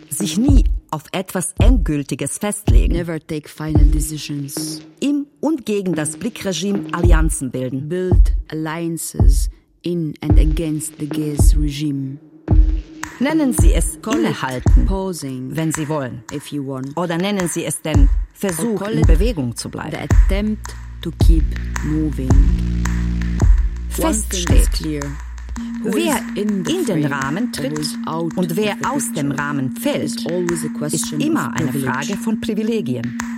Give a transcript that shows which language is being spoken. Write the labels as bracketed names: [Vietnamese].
[German] Sich nie auf etwas Endgültiges festlegen. [English] Never take final decisions. [German] Im und gegen das Blickregime Allianzen bilden. [English] Build alliances in and against the gaze regime. [German] Nennen Sie es innehalten, [English] posing, [German] wenn Sie wollen. [English] If you want. [German] Oder nennen Sie es denn Versuch, in Bewegung zu bleiben. [English] The attempt to keep moving. [German] Fest steht, wer in den Rahmen tritt und wer aus dem Rahmen fällt, ist immer eine Frage von Privilegien.